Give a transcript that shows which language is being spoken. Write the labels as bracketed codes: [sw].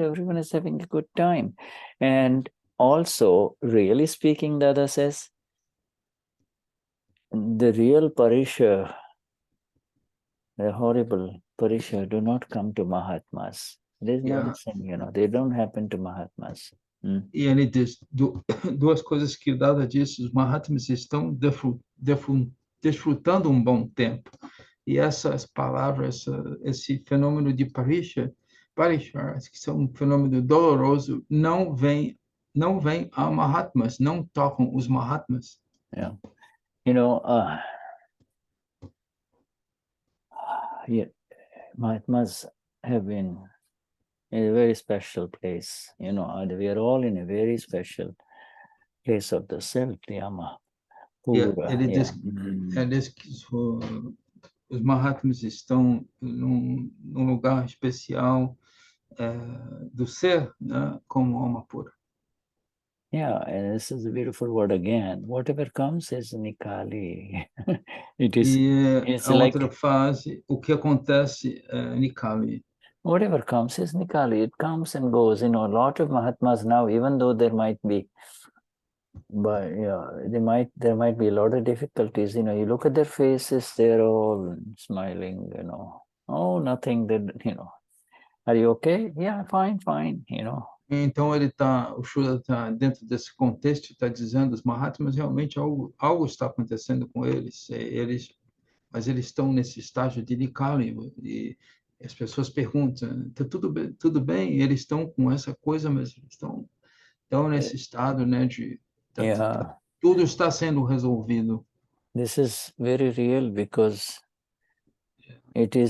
[en] Everyone is having a good time. And also, really speaking, Dada says, the real Parisha, the horrible Parisha, do not come to Mahatmas. It is not yeah. the same, they don't happen to Mahatmas. [pt] E ele diz duas coisas que o Dada disse: os Mahatmas estão desfrutando um bom tempo. E essas palavras, esse fenômeno de Parisha, que são um fenômeno doloroso, não vem a Mahatmas, não tocam os Mahatmas. [en] Yeah. Yeah, Mahatmas have been in a very special place. We are all in a very special place of the self, the Ama. [pt] Ele diz que os Mahatmas estão num lugar especial do ser, né, como alma pura. [en] Yeah, and this is a beautiful word again. Whatever comes is Nikali. It's a like [pt] outra fase, o que acontece Nikali. [en] Whatever comes is Nikali. It comes and goes. A lot of Mahatmas now, even though there might be, but there might be a lot of difficulties. You look at their faces; they're all smiling. Oh, nothing. Are you okay? Yeah, fine. [pt] Então o Shuddha está dentro desse contexto, está dizendo os Mahatmas realmente algo está acontecendo com eles, mas eles estão nesse estágio de Nikali e as pessoas perguntam, tá tudo bem? Eles estão com essa coisa, mas estão nesse estado, né, tudo está sendo resolvido. [en] This is very real because it is.